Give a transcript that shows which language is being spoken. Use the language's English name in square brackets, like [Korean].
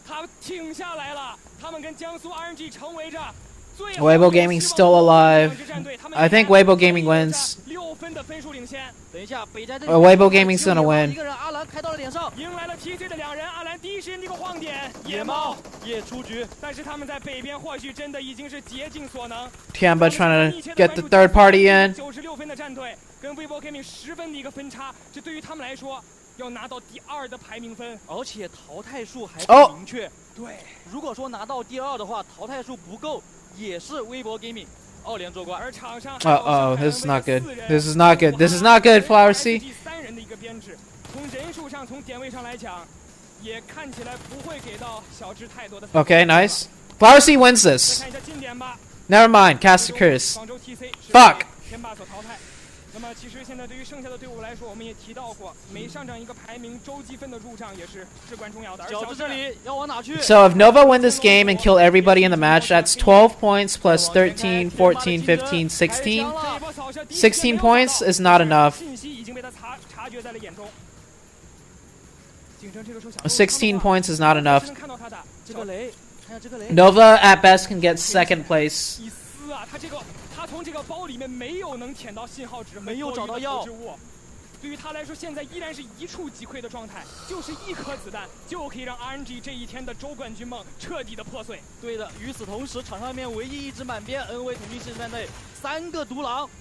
[Chinese] 他挺下来了，他们跟江苏 RNG 成为着。 [English] Weibo Gaming's still alive. I think Weibo Gaming wins. [Chinese] 6分的分数领先。等一下，北斋这 [English] Weibo Gaming's gonna win. [Chinese] 一个人阿兰开到了脸上，迎来了 TC 的两人，阿兰第一时间的一个晃点，野猫也出局。但是他们在北边或许真的已经是竭尽所能。 [English] Tiamba trying to get the third party in. [Chinese] 96分的战队跟 Weibo Gaming 10分的一个分差，这对于他们来说要拿到第2的排名分，而且淘汰数还不明确。对，如果说拿到第2的话，淘汰数不够，也是Weibo Gaming 2连夺冠。而场上 [English] this is not good. This is not good. This is not good. Flower C. [Chinese] 3人的一个编制，从人数上，从点位上来讲，也看起来不会给到小智太多的。 [English] Okay, nice. Flower C wins this. [Chinese] 看一下近点吧。 [English] Never mind. Cast a curse. [Chinese] 广州 TC [English] Fuck. [Chinese] 天霸所淘汰。那么其实现在对于剩下的队伍来说，我们也提到过，每上涨一个排名，周积分的入账也是至关重要的。而小智这里要往哪去 [English] So if Nova win this game and kill everybody in the match, that's 12 points plus 13, 14, 15, 16. 16 points is not enough. [Chinese] 信息已经被他察觉在了眼中。 [English] 16 points is not enough. [Chinese] 看到他的这个雷，看下这个雷。 [English] Nova at best can get second place. [Chinese] 一丝啊，他从这个包里面没有能舔到信号值，没有找到药。对于他来说，现在依然是一触即溃的状态，就是1颗子弹就可以让 RNG 这一天的周冠军梦彻底的破碎。对的，与此同时，场上面唯一一支满编 NV 统一实战队3个独狼，